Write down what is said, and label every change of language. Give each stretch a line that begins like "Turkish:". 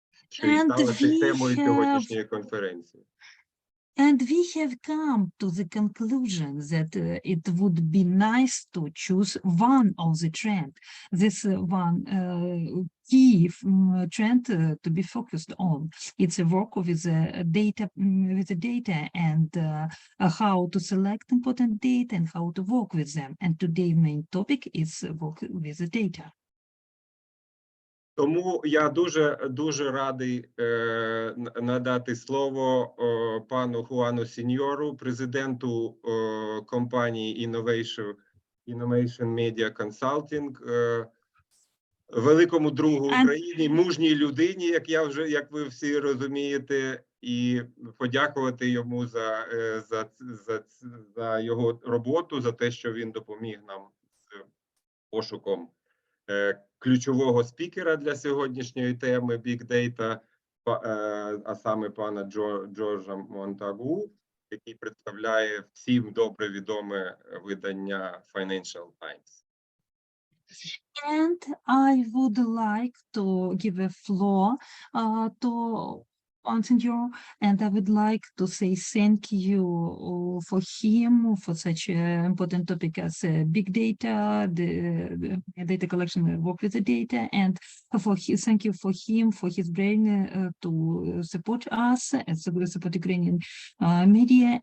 Ukrainian: Що і стало темою сьогоднішньої конференції.
English: And we have come to the conclusion that it would be nice to choose one of the trend. This one key trend to be focused on. It's a work with the data and how to select important data and how to work with them. And today's main topic is work with the data.
Ukrainian: Тому я дуже радий надати слово пану Хуану Сеньору, президенту компанії Innovation Media Consulting, великому другу України, мужній людині, як ви всі розумієте, і подякувати йому за його роботу, за те, що він допоміг нам з пошуком ключового спікера для сьогоднішньої теми Big Data, а саме пана Джорджа Монтагу, який представляє всім добре відоме видання Financial Times.
English: And I would like to give a floor to Juan Señor, and I would like to say thank you for him for such an important topic as big data, the data collection, work with the data, and thank you for him for his brain to support us and support Ukrainian media.